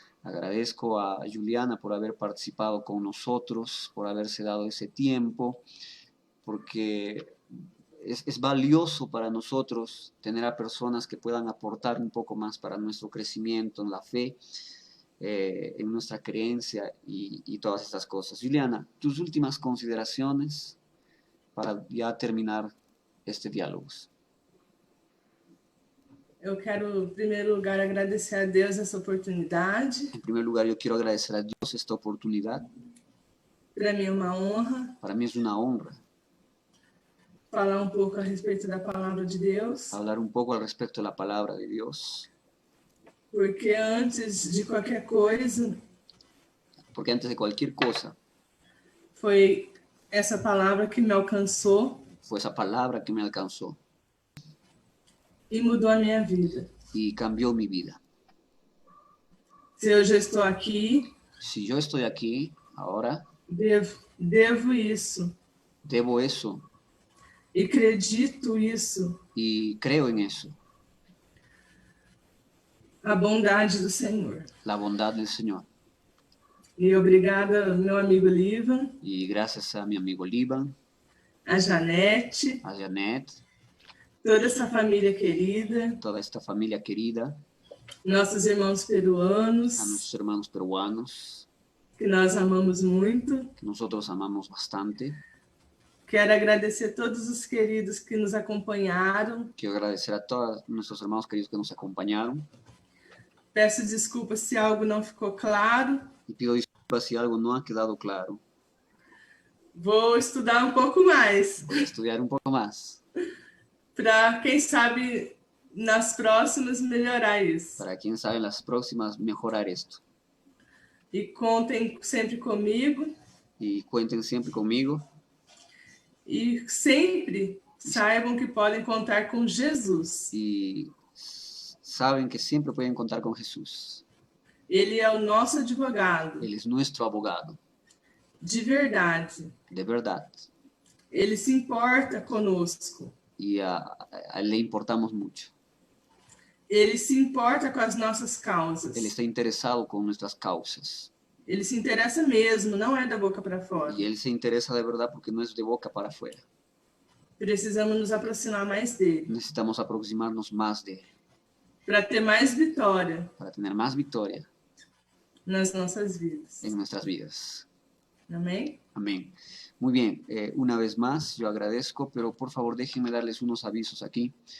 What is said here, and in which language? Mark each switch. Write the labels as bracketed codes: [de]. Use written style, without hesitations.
[es] Agradezco a Juliana por haber participado con nosotros, por haberse dado ese tiempo, porque es valioso para nosotros tener a personas que puedan aportar un poco más para nuestro crecimiento en la fe, en nuestra creencia y todas estas cosas. Juliana, tus últimas consideraciones para ya terminar este diálogo. [pt] Eu quero, em primeiro lugar, agradecer a Deus essa oportunidade. [es] En primer lugar, yo quiero agradecer a Dios esta oportunidad. [pt] Para mim é uma honra. [es] Para mí es una honra. [pt] Falar um pouco a respeito da palavra de Deus. [es] Hablar un poco al respecto de la palabra de Dios. [pt] Porque antes de qualquer coisa. [es] Porque antes de cualquier cosa. [pt] Foi essa palavra que me alcançou. [es] Fue esa palabra que me alcanzó. [pt] E mudou a minha vida. [es] Y cambió mi vida. [pt] Se eu já estou aqui. [es] Si yo estoy aquí, ahora. [pt] Devo isso. [es] Debo eso. [pt] E acredito isso. [es] Y creo en eso. [pt] A bondade do Senhor. [es] La bondad del Señor. [pt] E obrigada, meu amigo Livan. [es] Y gracias a mi amigo Livan. [pt] A Janete. [es] A Janete. [pt] Toda essa família querida. [es] Toda esta familia querida. [pt] Nossos irmãos peruanos. [es] A nuestros hermanos peruanos. [pt] Que nós amamos muito. [es] Que nosotros amamos bastante. [pt] Quero agradecer a todos os queridos que nos acompanharam. [es] Quiero agradecer a todos nuestros hermanos queridos que nos acompañaron. [pt] Peço desculpas se algo não ficou claro. [es] Y pido disculpas si algo no ha quedado claro. [pt] Vou estudar um pouco mais. [es] Voy a estudiar un poco más. [pt] Para, quem sabe, nas próximas melhorar isso. [es] Para quien sabe, en las próximas mejorar esto. [pt] E contem sempre comigo. [es] Y cuenten siempre conmigo. [pt] E sempre saibam que podem contar com Jesus. [es] Y saben que siempre pueden contar con Jesús. [pt] Ele é o nosso advogado, [es] Él es nuestro abogado, [pt] de verdade. [es] de verdad. [pt] Ele se importa conosco. [es] Y a él le importamos mucho. [pt] Ele se importa com as nossas [es] Él [pt] causas. [es] está interesado con nuestras causas. [pt] Ele se interessa mesmo, não é da boca para fora. [es] Y él se interesa de verdad porque no es de boca para afuera. [pt] Precisamos nos aproximar mais dele, [es] Necesitamos aproximarnos más de él [pt] para ter mais vitória [es] para tener más victoria [pt] nas nossas vidas. [es] en nuestras vidas. [pt] Amém? [es] Amén. Muy bien, una vez más yo agradezco, pero por favor déjenme darles unos avisos aquí.